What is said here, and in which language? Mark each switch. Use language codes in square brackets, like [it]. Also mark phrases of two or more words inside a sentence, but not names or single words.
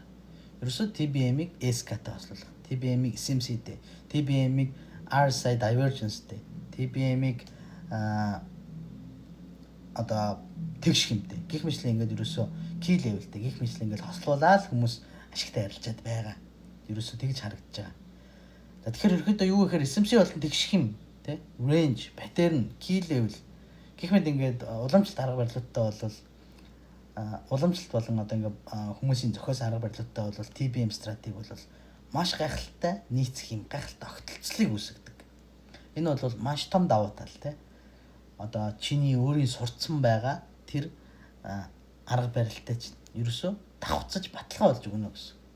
[mn] Ерөөсөө TBM-ийг SK-тай хослуулах, TBM-ийг SMC-тэй, TBM-ийг [en] RSI divergence- [mn] тэй, TBM-ийг одоо тэгш хэмтэй. Гэх мэтлээ ингээд ерөөсөө [en] key level- [mn] тэй гэх мэтлээ ингээд хослуулаад хүмүүс ашигтай харилцаад байгаа. Ерөөсөө тэгж харагдаж байгаа. За тэгэхээр ерөөдөө юу гэхээр SMC болон тэгш хэм тий [en] range, pattern, key level [mn] гэх мэт ингээд уламжлалт арга барилуудтай бол уламжлалт болон одоо ингээд хүмүүсийн зохиосон арга барилуудтай бол TBM стратеги бол маш гайхалтай нийцэх юм гайхалтай огтлцлыг үүсгэдэг. Энэ бол маш том давуу тал тий. Одоо чиний өөрийн сурцсан байгаа тэр арга барилтай чинь ерөөсөө давхцаж баталгаа болж өгнө гэсэн.